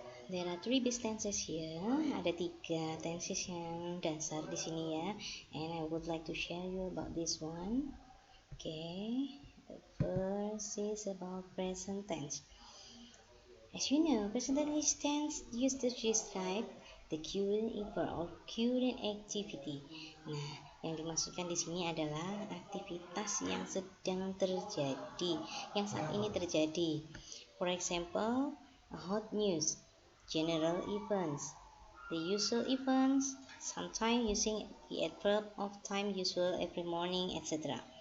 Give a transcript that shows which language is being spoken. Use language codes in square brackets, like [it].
[en] There are three base tenses here. [id] Ada tiga tenses yang dasar di sini ya. [en] And I would like to share you about this one. Okay, the first is about present tense. As you know, present tense used to describe the current event or current activity. [id] Nah, yang dimaksudkan di sini adalah aktivitas yang sedang terjadi, yang saat ini terjadi. [en] For example, a hot news, general events, the usual events, sometimes using the adverb of time usual every morning, etc.